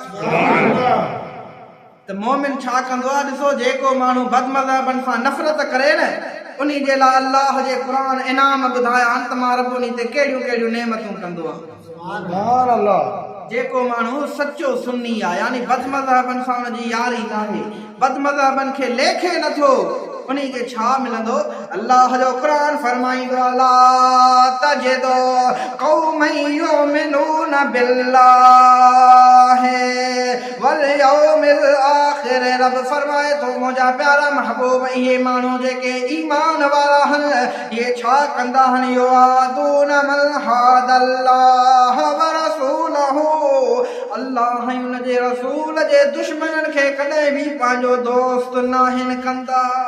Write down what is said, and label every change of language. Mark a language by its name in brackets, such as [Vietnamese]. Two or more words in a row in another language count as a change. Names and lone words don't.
[Sindhi] त मोमिन छा कंदो आहे ॾिसो जेको माण्हू बदमज़हबनि सां नफ़रत करे न उन्ही जे लाइ अल्लाह जे क़ुर इनाम ॿुधाया आहिनि त मां रब उन्ही ते कहिड़ियूं कहिड़ियूं नेमतूं कंदो आहे जेको माण्हू सचो सुन्नी आहे यानी बदमज़हबनि सां उनजी यारी नाहे बदमज़हबनि खे लेखे नथो उन्ही खे छा मिलंदो अल्लाह जो क़ुर फरमाईंदो ला [Arabic] تجد قوما يؤمنون بالله واليوم الآخر [Sindhi] रब फरमाए थो मुंहिंजा प्यारा महबूब इहे माण्हू जेके ईमान वारा आहिनि इहे छा कंदा आहिनि [Arabic] يوادون من حاد الله ورسوله [Sindhi] अल्लाह ऐं हुन जे रसूल जे दुश्मननि खे कॾहिं बि पंहिंजो दोस्त नाहिनि कंदा